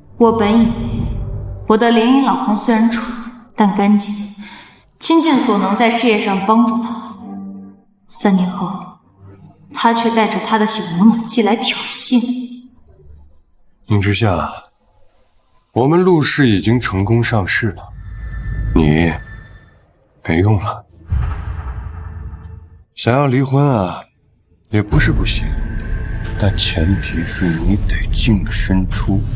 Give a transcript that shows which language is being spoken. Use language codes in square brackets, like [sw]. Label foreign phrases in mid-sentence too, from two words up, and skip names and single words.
[zh] 我本以為我的联姻老公雖然蠢，但乾淨，傾盡所能在事業上幫助他。3年後，他卻帶着他的小牛馬季來挑釁。宁之夏，我們陸氏已經成功上市了，你沒用了。想要離婚啊，也不是不行，但前提是你得淨身出戶。